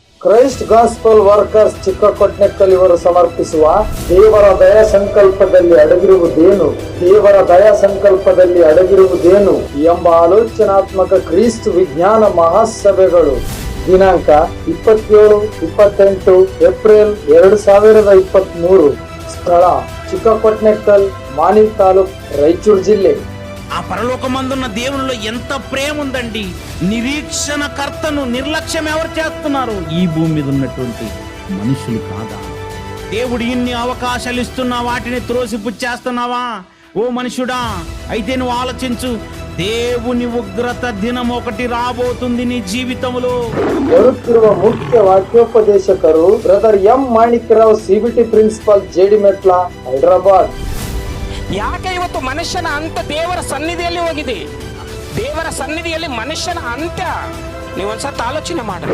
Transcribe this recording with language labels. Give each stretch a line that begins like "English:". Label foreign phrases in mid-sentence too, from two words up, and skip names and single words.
Kannada: ಕ್ರೈಸ್ಟ್ ಗಾಸ್ಪಲ್ ವರ್ಕರ್ಸ್ ಚಿಕ್ಕಕೊಟ್ನೆಕ್ಕಲ್ ಇವರು ಸಮರ್ಪಿಸುವ ದೇವರ ದಯಾ ಸಂಕಲ್ಪದಲ್ಲಿ ಅಡಗಿರುವುದೇನು, ದೇವರ ದಯಾ ಸಂಕಲ್ಪದಲ್ಲಿ ಅಡಗಿರುವುದೇನು ಎಂಬ ಆಲೋಚನಾತ್ಮಕ ಕ್ರಿಸ್ತ ವಿಜ್ಞಾನ ಮಹಾಸಭೆಗಳು ದಿನಾಂಕ 27-28 ಏಪ್ರಿಲ್ 2023. ಸ್ಥಳ ಚಿಕ್ಕಕೊಟ್ನೆಕ್ಕಲ್, ಮಾನಿವ್ ತಾಲೂಕ್, ರಾಯಚೂರ್ ಜಿಲ್ಲೆ.
Telugu: ఆ పరలోకమందున్న దేవునిలో ఎంత ప్రేమ ఉందండి. నిరీక్షణ కర్తను నిర్లక్ష్యం ఎవరు చేస్తున్నారు? ఈ భూమి మీద ఉన్నటువంటి మనుషులు కాదా? దేవుడు ఇన్ని అవకాశాలు ఇస్తున్నా వాటిని త్రోసిపుచ్చేస్తున్నావా? ఓ మనుషుడా, అయితే నువ్వు ఆలోచించు. దేవుని ఉగ్రత దినం ఒకటి రాబోతుంది నీ జీవితంలో.
Kannada: ಬರುತ್ತಿರುವ ಮುಖ್ಯ ವಾಕ್ಯೋಪದೇಶಕರು ಬ್ರದರ್ ಎಂ ಮಾಣಿಕ್ಯರಾವ್, ಸಿಬಿಟಿ ಪ್ರಿನ್ಸಿಪಾಲ್, ಜೇಡಿಮೆಟ್ಲ, ಹೈದರಾಬಾದ್. ಯಾಕೆ ಇವತ್ತು ಮನುಷ್ಯನ ಅಂತ್ಯ ದೇವರ ಸನ್ನಿಧಿಯಲ್ಲಿ ಹೋಗಿದೆ? ದೇವರ ಸನ್ನಿಧಿಯಲ್ಲಿ ಮನುಷ್ಯನ ಅಂತ್ಯ ನೀವೊಂದ್ಸತ್ತ ಆಲೋಚನೆ ಮಾಡಿ.